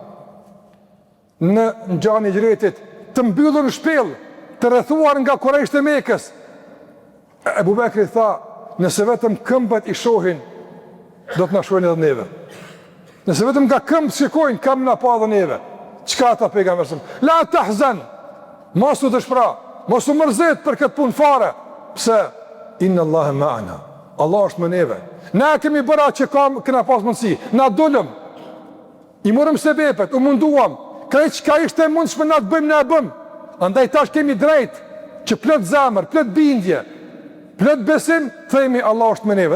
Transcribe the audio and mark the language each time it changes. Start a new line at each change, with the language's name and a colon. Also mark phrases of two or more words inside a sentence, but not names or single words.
Albanian: Në ngjarjen e Hijretit, të mbyllur në shpellë, të rrethuar nga Kurajshët e Mekës, Ebu Bekri tha, nëse vetëm këmbët i shohin, do të na shohin edhe neve. Nëse vetëm nga këmbët shikojnë, kam na pa edhe neve. Çka tha pejgamberi?
Arabic: لا تحزن.
Albanian: Mos u dëshpëra, mos u mërzit për këtë punë fare. Pse?
Arabic: إن الله معنا.
Albanian: Allah është me neve. Na kemi bëra që kena pas mundësi. Na dolëm. I morëm sebepet, u munduam. Krejt çka ishte mundshme na të bëjmë, na e bëm. Andaj tash kemi drejt që plot zemër, plot bindje, plot besim, themi Allah është me neve.